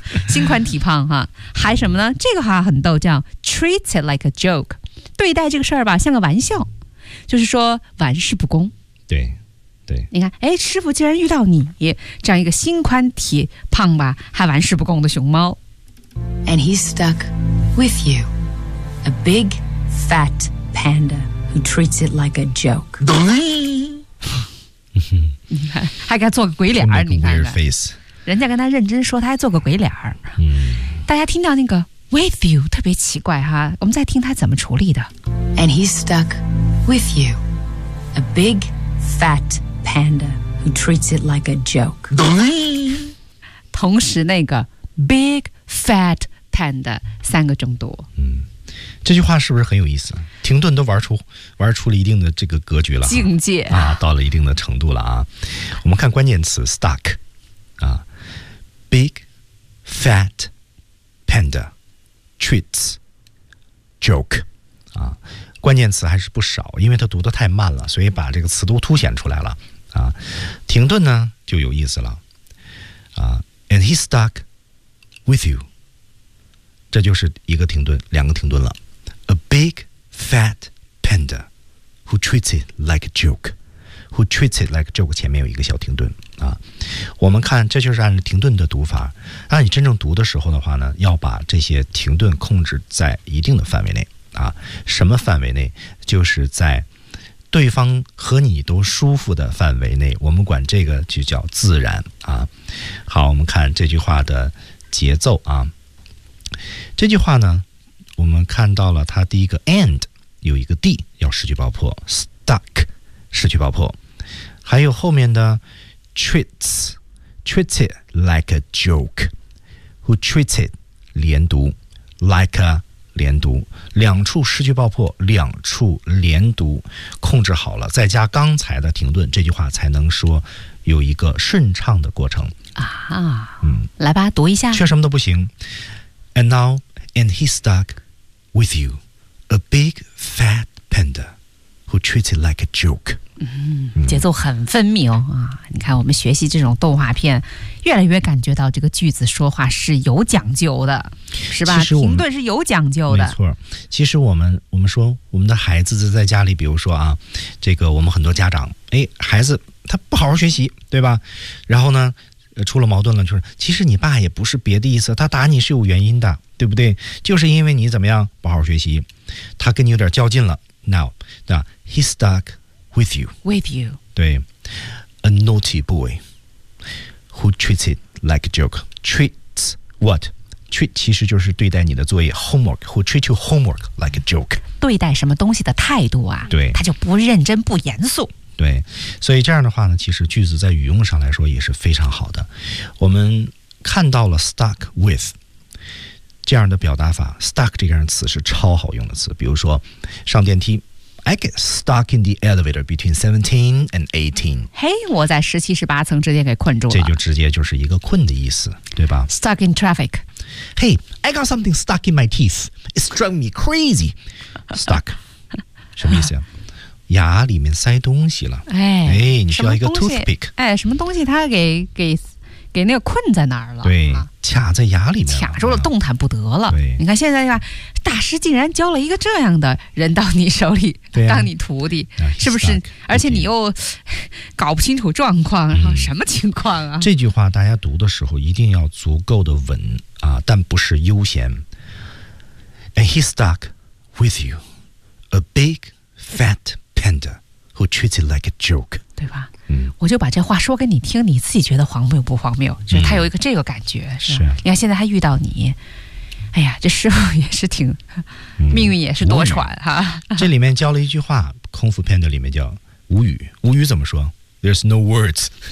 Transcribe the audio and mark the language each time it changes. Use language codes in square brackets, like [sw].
[zh] 心宽体胖哈，还什么呢？这个还很逗，叫 [en] treat it like a joke， [zh] 对待这个事儿吧像个玩笑，就是说玩世不恭。对，对，你看，哎，师傅竟然遇到你这样一个心宽体胖吧还玩世不恭的熊猫。 [en] And he's stuck with you, a big. Fat panda who treats it like a joke. [zh] 还给他做个鬼脸儿，你看看，人家跟他认真说，他还做个鬼脸儿。大家听到那个 [en] with you [zh] 特别奇怪哈，我们再听他怎么处理的。 [en] And he's stuck with you, a big fat panda who treats it like a joke. [zh] 同时那个 [en] big fat panda [zh] 三个重读。这句话是不是很有意思？停顿都玩出了一定的这个格局了，境界啊，到了一定的程度了啊。我们看关键词 stuck 啊 ， [en] big fat panda treats joke [zh] 啊，关键词还是不少，因为它读得太慢了，所以把这个词都凸显出来了啊。停顿呢就有意思了啊 ， [en] and he's stuck with you， [zh] 这就是一个停顿，两个停顿了。 [en] A big fat panda who treats it like a joke. Who treats it like a joke? [zh] 前面有一个小停顿啊。我们看，这就是按停顿的读法。按你真正读的时候的话呢，要把这些停顿控制在一定的范围内啊。什么范围内？就是在对方和你都舒服的范围内。我们管这个就叫自然啊。好，我们看这句话的节奏啊。这句话呢？我们看到了它第一个 and 有一个 d 要失去爆破 stuck 失去爆破，还有后面的 [en] treats it like a joke， [zh] who treats it 连读 like a 连读，两处失去爆破，两处连读控制好了，再加刚才的停顿，这句话才能说有一个顺畅的过程啊。来吧，读一下，缺什么都不行。 [en] And he's stuckWith you, a big fat panda who treats it like a joke. [zh] 节奏很分明啊！你看，我们学习这种动画片，越来越感觉到这个句子说话是有讲究的，是吧？停顿是有讲究的。没错，其实我们说我们的孩子在家里，比如说啊，这个我们很多家长，哎，孩子他不好好学习，对吧？然后呢，出了矛盾了，就是其实你爸也不是别的意思，他打你是有原因的。对不对？就是因为你怎么样不好好学习，他跟你有点较劲了。 [en] Now, he's stuck with you. With you. [zh] 对。 [en] naughty boy who treats it like a joke. Treats what? Treat [zh] 其实就是对待你的作业 [en] homework, who treat you homework like a joke. [zh] 对待什么东西的态度啊，对，他就不认真不严肃。对，所以这样的话呢，其实句子在语用上来说也是非常好的。我们看到了 stuck with 这样的表达法， stuck 这个词是超好用的词。比如说上电梯， [en] I get stuck in the elevator between 17 and 18. [zh] 嘿、hey, 我在17、18层之间给困住了。这就直接就是一个困的意思，对吧？ [en] Stuck in traffic. Hey, I got something stuck in my teeth. It's driving me crazy. Stuck. [zh] 什么意思啊？牙里面塞东西了。哎，你需要一个 toothpick。哎，什么东西它给那个困在那儿了。对，卡在牙里面了，卡住了，动弹不得了。对，你看现在吧，大师竟然教了一个这样的人到你手里，对、啊、当你徒弟、啊、是不是？而且你又搞不清楚状况、嗯、什么情况啊。这句话大家读的时候一定要足够的稳啊，但不是悠闲。 [en] And he's stuck with you, a big fat panda who treats it like a joke, [zh] 对吧？嗯、我就把这话说给你听，你自己觉得荒谬不荒谬？就他有一个这个感觉、嗯、是吧？你看现在他遇到你，哎呀，这师傅也是挺、嗯、命运也是多舛哈。这里面教了一句话，空腹片的里面叫无语，无语怎么说？ [en] There's no words.